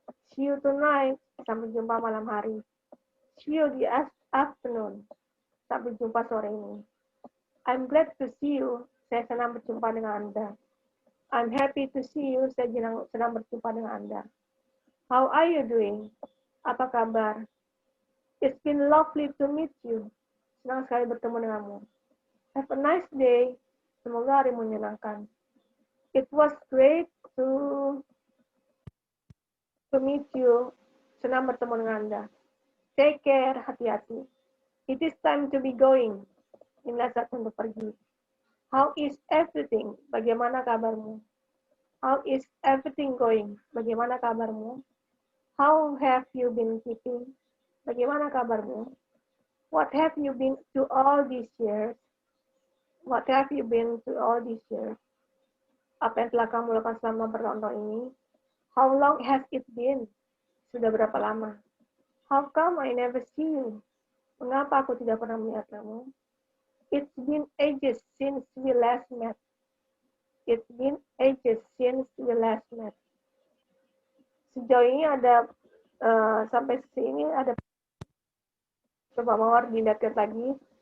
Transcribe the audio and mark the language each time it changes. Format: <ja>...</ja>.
<en>See you tonight,</en> <id>sampai jumpa malam hari.</id> <en>See you</en> <id>di</id> <en>afternoon,</en> <id>sampai jumpa sore ini.</id> <en>I'm glad to see you,</en> <id>saya senang berjumpa dengan Anda.</id> <en>I'm happy to see you,</en> <id>saya senang berjumpa dengan Anda.</id> <en>How are you doing?</en> <id>Apa kabar?</id> <en>It's been lovely to meet you.</en> <id>Senang sekali bertemu denganmu.</id> <en>Have a nice day.</en> <id>Semoga hari menyenangkan.</id> <en>It was great to meet you.</en> <id>Senang bertemu dengan Anda.</id> <en>Take care,</en> <id>hati-hati.</id> <en>It is time to be going.</en> <id>Inilah saat untuk pergi.</id> <en>How is everything?</en> <id>Bagaimana kabarmu?</id> <en>How is everything going?</en> <id>Bagaimana kabarmu?</id> <en>How have you been keeping?</en> <id>Bagaimana kabarmu?</id> <en>What have you been to all these years? What have you been to all these years?</en> <id>Apa yang telah kamu lakukan selama bertahun-tahun ini?</id> <en>How long has it been?</en> <id>Sudah berapa lama?</id> <en>How come I never see you?</en> <id>Mengapa aku tidak pernah melihat kamu?</id> <en>It's been ages since we last met. It's been ages since we last met.</en> <id>Sejauh ini ada sampai sini ada, coba Mawar dilihat lagi.</id>